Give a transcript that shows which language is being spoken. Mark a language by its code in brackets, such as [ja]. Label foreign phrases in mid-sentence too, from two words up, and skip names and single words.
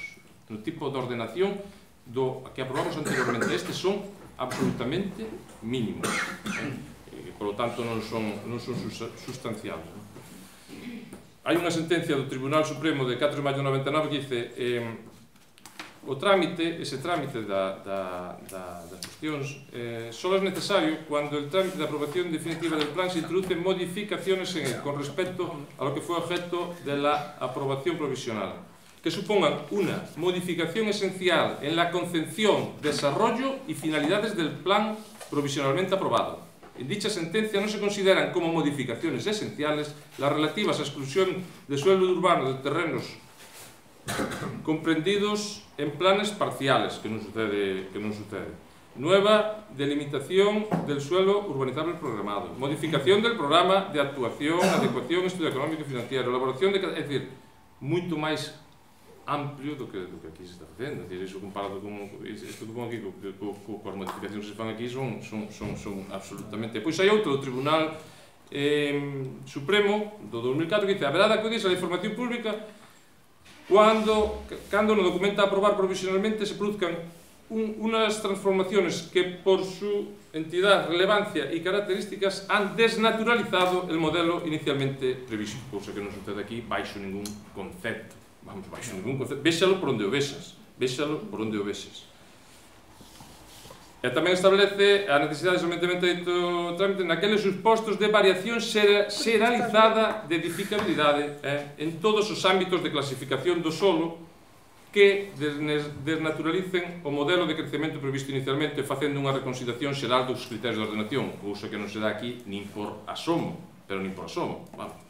[gl] No tipo de ordenación que aprobamos anteriormente, estes son absolutamente mínimos. E, [es] por lo tanto, [gl] non son sustanciables. Hai unha sentencia do Tribunal Supremo de 4 de maio de 99 que dice ese trámite das cuestións solo é necesario [es] cuando el trámite de aprobación definitiva del plan se introducen modificaciones en él con respecto a lo que fue objeto de la aprobación provisional, que supongan una modificación esencial en la concepción, desarrollo y finalidades del plan provisionalmente aprobado. En dicha sentencia no se consideran como modificaciones esenciales las relativas a exclusión de suelo urbano de terrenos comprendidos en planes parciales, [gl] que non sucede. [es] Nueva delimitación del suelo urbanizable programado, modificación del programa de actuación, adecuación, estudio económico e financiero, elaboración de... [gl] É dicir, moito máis amplio do que aquí se está facendo. É dicir, iso comparado con isto que pon aquí, coas modificacións que se fan aquí, son absolutamente... Pois hai outro do Tribunal Supremo do 2004 que dice: [es] haberá de acudirse a la información pública [gl] cando no documento [es] a aprobar provisionalmente se produzcan unas transformaciones que por su entidad, relevancia y características han desnaturalizado el modelo inicialmente previsto, [gl] cousa que non sucede aquí baixo ningún concepto. Vamos, baixo ningún concepto. Véxalo por onde o vexas. E tamén establece a necesidade de sometemento do trámite naqueles supostos de variación xeralizada de edificabilidade en todos os ámbitos de clasificación do solo que desnaturalicen o modelo de crecemento previsto inicialmente facendo unha reconsideración xeral dos criterios de ordenación, cousa que non se dá aquí nin por asomo, vamos.